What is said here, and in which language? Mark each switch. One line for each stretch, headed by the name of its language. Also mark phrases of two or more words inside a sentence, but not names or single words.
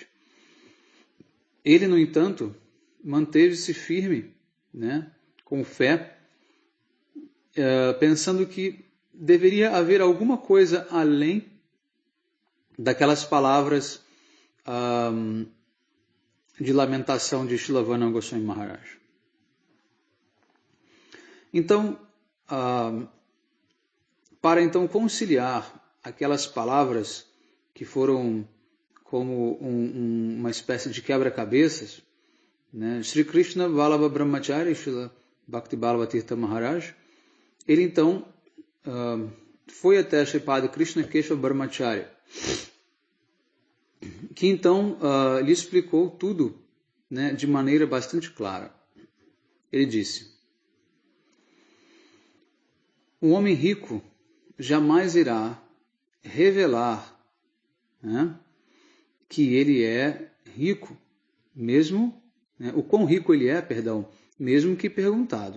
Portuguese: Ele, no entanto, manteve-se firme, né, com fé, pensando que deveria haver alguma coisa além daquelas palavras de lamentação de Shrilavanana Goswami Maharaj. Então, para então conciliar aquelas palavras que foram como uma espécie de quebra-cabeças, né, Sri Krishna Vallabha Brahmachari, Srila Bhakti Vallabha Tirtha Maharaj, ele então foi até Sripad Krishna Keshava Brahmachari, que então lhe explicou tudo, né, de maneira bastante clara. Ele disse: um homem rico jamais irá revelar, né, que ele é rico, mesmo, né, o quão rico ele é, mesmo que perguntado.